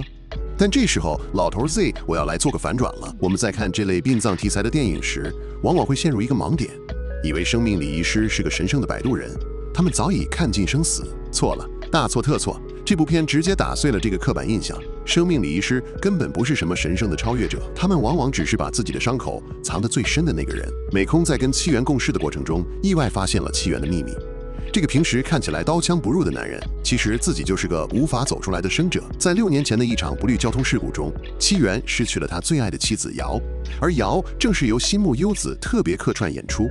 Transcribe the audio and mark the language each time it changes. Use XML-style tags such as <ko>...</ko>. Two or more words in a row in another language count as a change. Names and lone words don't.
<zh>但這時候老頭 Z 我要來做個反轉了。我們在看這類殯葬題材的電影時，往往會陷入一個盲點，以為生命禮儀師是個神聖的擺渡人，他們早已看盡生死。錯了，大錯特錯。這部片直接打碎了這個刻板印象，生命禮儀師根本不是什麼神聖的超越者，他們往往只是把自己的傷口藏得最深的那個人。美空在跟七元共事的過程中，意外發现了七元的秘密。這個平時看起來刀槍不入的男人，其實自己就是個無法走出來的生者。在6年前的一場不慮交通事故中，七元失去了他最愛的妻子瑤，而瑤正是由新木優子特別客串演出。</zh>